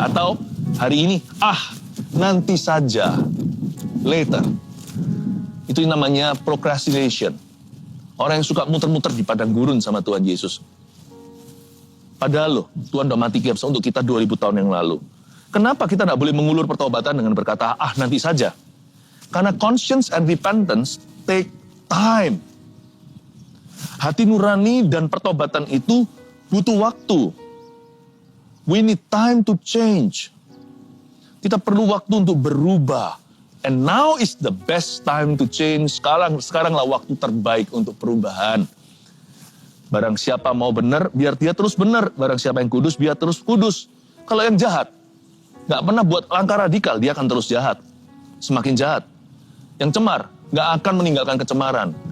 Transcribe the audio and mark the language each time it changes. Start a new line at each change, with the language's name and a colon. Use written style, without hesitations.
Indonesian: Atau hari ini, nanti saja. Later. Itu namanya procrastination. Orang yang suka muter-muter di padang gurun sama Tuhan Yesus. Padahal Tuhan udah mati kiapsa untuk kita 2000 tahun yang lalu. Kenapa kita tidak boleh mengulur pertobatan dengan berkata, nanti saja?
English: Karena conscience and repentance take time.
Indonesian: Hati nurani dan pertobatan itu butuh waktu.
English: We need time to change. Kita perlu waktu untuk berubah. And now is the best time to change.
Indonesian: Sekaranglah waktu terbaik untuk perubahan. Barang siapa mau benar, biar dia terus benar. Barang siapa yang kudus, biar terus kudus. Kalau yang jahat, gak pernah buat langkah radikal, dia akan terus jahat. Semakin jahat. Yang cemar, gak akan meninggalkan kecemaran.